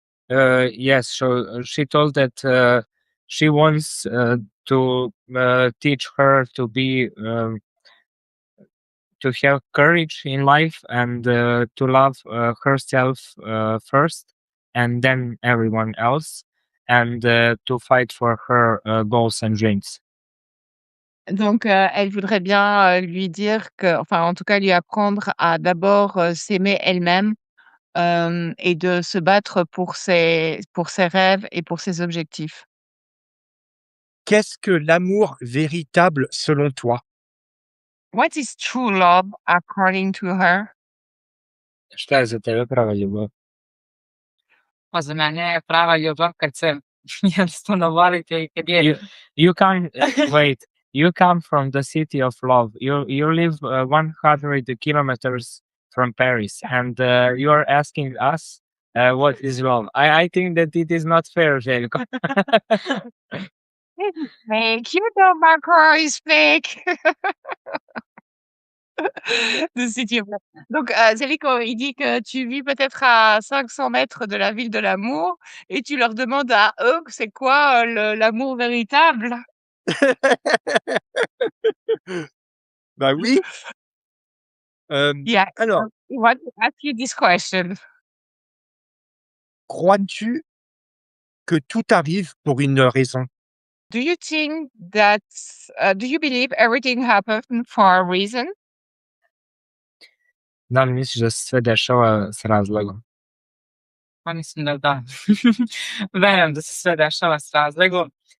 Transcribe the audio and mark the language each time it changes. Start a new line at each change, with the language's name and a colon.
English: Yes, so she told that she wants to teach her to be to have courage in life, and to love herself first, and then everyone else, and to fight for her goals and dreams.
French: Donc, elle voudrait bien, lui dire enfin, en tout cas, lui apprendre à d'abord, s'aimer elle-même, et de se battre pour ses rêves et pour ses objectifs. Qu'est-ce que l'amour véritable selon toi?
English: What is true love according to her?
Serbian: Šta je za tebe prava ljubav? Pa za mene je prava ljubav kad se jednostavno volite i kad je...
English: You come, wait, you come from the city of love. You live 100 kilometers from Paris, and you are asking us what is love. I think that it is not fair, Željko. This is fake. You know Macron is fake. The city of love.
French: Donc, Zeliko, il dit que tu vis peut-être à 500 mètres de la ville de l'amour et tu leur demandes à eux c'est quoi, l'amour véritable? Bah oui.
English: Yeah,
French: Alors,
English: I want to ask you this question.
French: crois-tu que tout arrive pour une raison?
English: Do you think that, do you believe everything happened for a reason?
Serbian: Da li misliš da se sve dešava s razlogom? Pa mislim da da. Verujem da se sve dešava s razlogom.